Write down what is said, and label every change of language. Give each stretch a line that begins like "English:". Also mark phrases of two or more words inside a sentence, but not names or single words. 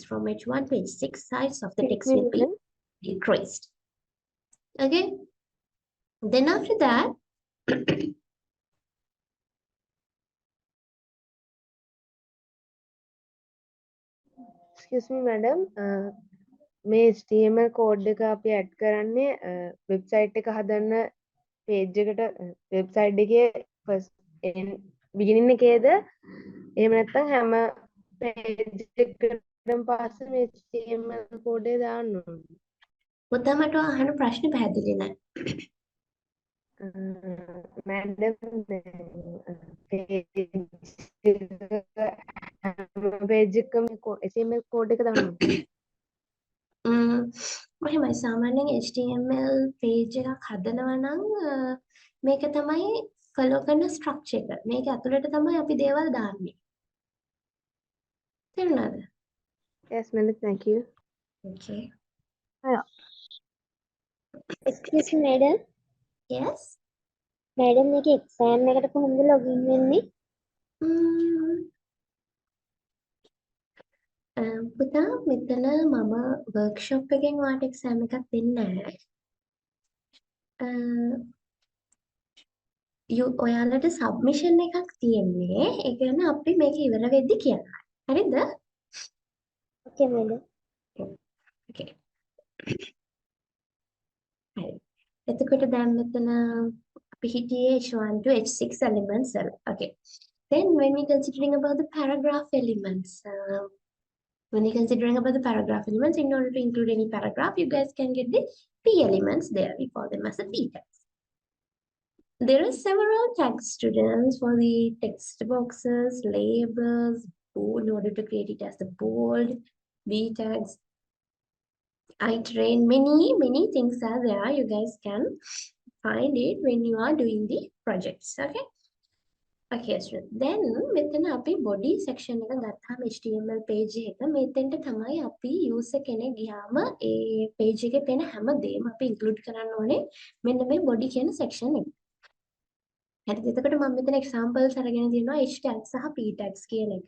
English: From H1 to H6, size of the Excuse text me, will be madam. decreased. Okay. Then after that, Excuse me, madam.
Sinhala: මේ
English: HTML code
Sinhala: එක අපි add කරන්නේ website එක හදන්න page එකට website එකේ
English: first beginning
Sinhala: එකේද එහෙම නැත්නම් හැම page එකකටම පස්සේ මේ
English: HTML code
Sinhala: එක දාන්න ඕනේ. පුතා මට අහන ප්‍රශ්න පැහැදිලි නැහැ.
English: madam page
Sinhala: එකම
English: HTML code
Sinhala: එක දාන්න ඕනේ. මෙහෙමයි සාමාන්‍යයෙන්
English: HTML page
Sinhala: එකක් හදනවා නම් මේක තමයි follow කරන structure එක. මේක ඇතුළට තමයි අපි දේවල් දාන්නේ. තේරුණාද?
English: Yes, madam. Thank you. Okay. Excuse me, madam. Yes. Madam,
Sinhala: මේක exam එකට කොහොමද login වෙන්නේ? පුතා මෙතන මම workshop එකෙන් ඔයාලට exam එකක් දෙන්නේ නැහැ. ඔයාලට submission එකක් තියෙන්නේ. ඒ කියන්නේ අපි මේක ඉවර වෙද්දි කියන්න. හරිද?
English: Okay, madam.
Sinhala: Okay. හරි. එතකොට දැන් මෙතන අපි හිටියේ
English: H1 to H6 elements
Sinhala: වල. Okay.
English: Then when we considering about the paragraph elements, when we considering about the paragraph elements, in order to include any paragraph, you guys can get the P elements there. We call them as the P tags. There are several tags, students, for the text boxes, labels, bold, in order to create it as the bold, B tags, iterate, many things are there. You guys can find it when you are doing the projects. Okay. Okay, student. Then
Sinhala: මෙතන අපි
English: body section
Sinhala: එක ගත්තාම
English: HTML page
Sinhala: එක මෙතෙන්ට තමයි අපි user කෙනෙක් ගියාම ඒ page එකේ තියෙන හැම දෙයක්ම අපි include කරන්න ඕනේ මෙන්න මේ body කියන section එක. හරිද? එතකොට මම මෙතන examples අරගෙන තියෙනවා
English: H tags
Sinhala: සහ
English: P tags
Sinhala: කියන එක.